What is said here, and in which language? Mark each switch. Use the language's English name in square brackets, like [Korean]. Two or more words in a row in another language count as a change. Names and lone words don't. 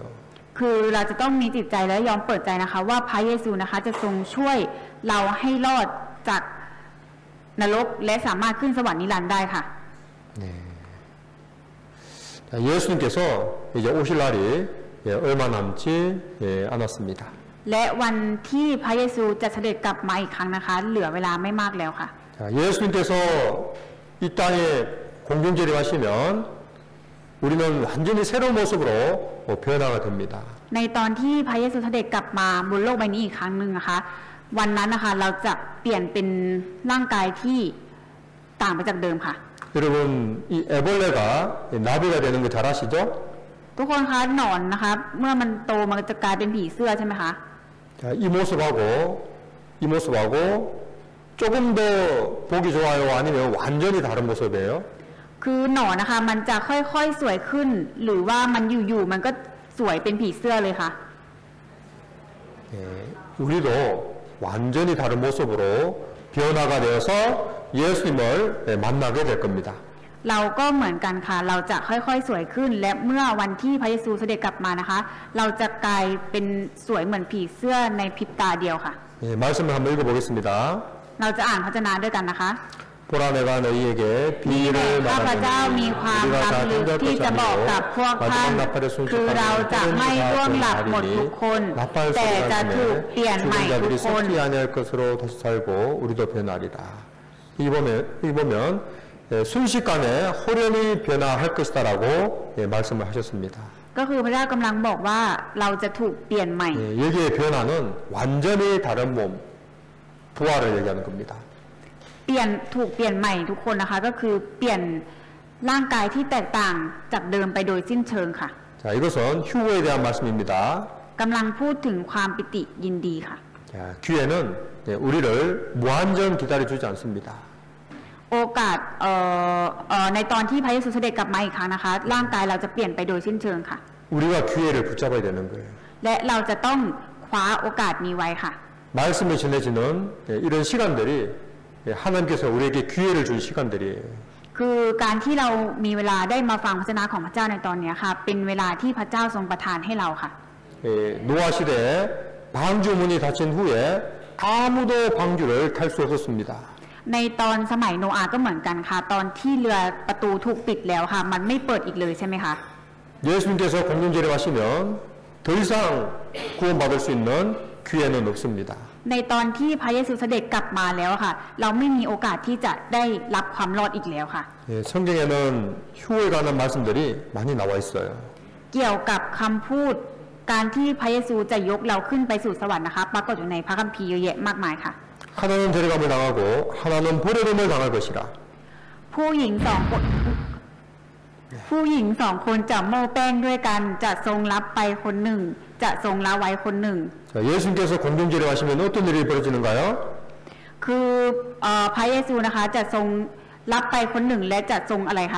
[Thai] คือเราจะต้องมีจิตใจและยอมเปิดใจนะคะว่าพระเยซูนะคะจะทรงช่วยเราให้รอดจากนรกและสามารถขึ้นสวรรค์นิรันดร์ได้ค่ะ [Korean] 네. 예수님께서 이제 오실 날이 얼마 남지 않았습니다. [Thai] และวันที่พระเยซูจะเสด็จกลับมาอีกครั้งนะคะ เหลือเวลาไม่มากแล้วค่ะ [Korean] 예수님께서 이 땅에 공중재림하시면 우리는 완전히 새로운 모습으로 변화가 됩니다. [Thai] ในตอนที่พระเยซูเสด็จกลับมาบนโลกใบนี้อีกครั้งหนึ่งนะคะ วันนั้นนะคะเราจะเปลี่ยนเป็นร่างกายที่ต่างไปจากเดิมค่ะ [Korean] 여러분 이 애벌레가 나비가 되는 거 잘 아시죠? [Thai] ทุกคนคะหนอนนะคะเมื่อมันโตมันจะกลายเป็นผีเสื้อใช่ไหมคะ [Korean] 자, 이 모습하고 조금 더 보기 좋아요 아니면 완전히 다른 모습이에요? [Thai] คือหนอนนะคะมันจะค่อยๆสวยขึ้น หรือว่ามันอยู่ๆมันก็สวยเป็นผีเสื้อเลยค่ะ [Korean] 우리도 완전히 다른 모습으로 변화가 되어서 예수님을 만나게 될 겁니다. [Thai] เราก็เหมือนกันค่ะเราจะค่อยๆสวยขึ้น และเมื่อวันที่พระเยซูเสด็จกลับมานะคะ เราจะกลายเป็นสวยเหมือนผีเสื้อในพริบตาเดียวค่ะ [Korean] 말씀을 한번 읽어보겠습니다. [Thai] เราจะอ่านพระวจนะด้วยกันนะคะ [Korean] 보라 내가 너희에게 [Thai] นี่แหละ [Korean] 비밀을 [Thai] ข้าพเจ้ามี [Korean] 말하노니 [Thai] ความ [Korean] 우리가 [Thai] ลับ [Korean] 다 [Thai] ลึก [Korean] 잠잘 [Thai] ที่ [Korean] 것이 [Thai] จะบอกกับพวก [Korean] 아니고 [Thai] ท่าน [Korean] 마지막 나팔의 [Thai] คือเราจะไม่ร่วงหลับหมดทุกคน [Korean] 나팔 [Thai] แต่จะถูก [Korean] 소리가 [Thai] เปลี่ยนใหม่ [Korean] 죽은 [Thai] ทุก [Korean] 자들이 [Thai] คน [Korean] 썩지 아니할 것으로 다시 살고 우리도 변하리라. 이 보면 순식간에 호련히 변화할 것이다라고 말씀을 하셨습니다. [Thai] ก็คือพระเจ้ากำลังบอกว่าเราจะถูกเปลี่ยนใหม่ [Korean] 여기에 변화는 완전히 다른 몸, 부활을 얘기하는 겁니다. [Thai] ถูกเปลี่ยนใหม่ทุกคนนะคะ ก็คือเปลี่ยนร่างกายที่แตกต่างจากเดิมไปโดยสิ้นเชิงค่ะ [Korean] 자, 이것은 휴거에 대한 말씀입니다. [Thai] กำลังพูดถึงความปิติยินดีค่ะ [Korean] 자, 귀에는 우리를 무한정 기다려주지 않습니다. [Thai] โอกาสในตอนที่พระเยซูเสด็จกลับมาอีกครั้งนะคะ ร่างกายเราจะเปลี่ยนไปโดยสิ้นเชิงค่ะ [Korean] 우리가 기회를 붙잡아야 되는 거예요. [Thai] และเราจะต้องคว้าโอกาสนี้ไว้ค่ะ [Korean] 말씀이 전해지는 이런 시간들이 하나님께서 우리에게 기회를 준 시간들이에요. [Thai] คือการที่เรามีเวลาได้มาฟังพระวจนะของพระเจ้าในตอนนี้ค่ะ เป็นเวลาที่พระเจ้าทรงประทานให้เราค่ะ [Korean] 노아 시대에 방주 문이 닫힌 후에 아무도 방주를 탈 수 없었습니다. [Thai] ในตอนสมัยโนอาห์ก็เหมือนกันค่ะ ตอนที่เรือประตูถูกปิดแล้วค่ะ มันไม่เปิดอีกเลยใช่ไหมคะ [Korean] 예수님께서 공동체를 하시면 더 이상 구원받을 수 있는 기회는 없습니다. [Thai] ในตอนที่พระเยซูเสด็จกลับมาแล้วค่ะ เราไม่มีโอกาสที่จะได้รับความรอดอีกแล้วค่ะ [Korean] 성경에는 휴거에 관한 말씀들이 많이 나와 있어요. [Thai] เกี่ยวกับคำพูดการที่พระเยซูจะยกเราขึ้นไปสู่สวรรค์นะคะ ปรากฏอยู่ในพระคัมภีร์เยอะแยะมากมายค่ะ [Korean] 하나는 데려감을 당하고 하나는 버려짐을 당할 것이라. [Thai] ผู้หญิงสองคนจะโม้แป้งด้วยกันจะทรงรับไปคนหนึ่ง จะทรงละไว้คนหนึ่ง [Korean] 자, 예수님께서 공동체를 하시면 어떤 일이 벌어지는가요? [Thai] คือพระเยซูนะคะจะทรงรับไปคนหนึ่งและจะทรงอะไรคะ